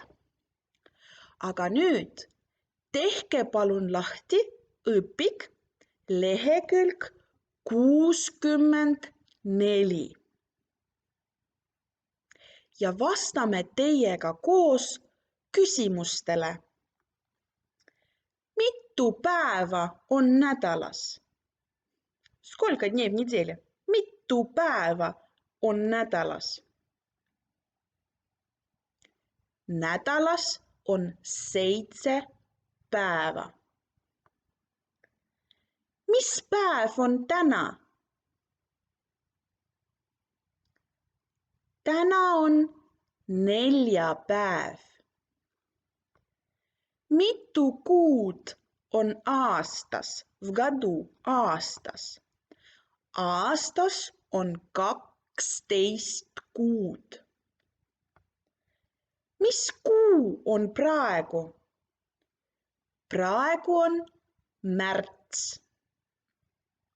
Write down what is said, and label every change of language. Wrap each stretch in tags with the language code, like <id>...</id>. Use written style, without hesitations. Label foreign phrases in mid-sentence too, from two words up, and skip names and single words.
<et>Aga nüüd tehke palun lahti õpik lehekülg 64. Ja vastame teiega koos küsimustele. Mitu päeva on nädalas?</et> <ru>Сколько дней в неделе?</ru> <et>Mitu päeva on nädalas? Nädalas on 7 päeva. Mis päev on täna? Täna on neljapäev. Mitu kuud on aastas?</et> <ru>В году</ru> <et>aastas. Aastas on 12 kuud. Mis kuu on praegu? Praegu on märts.</et>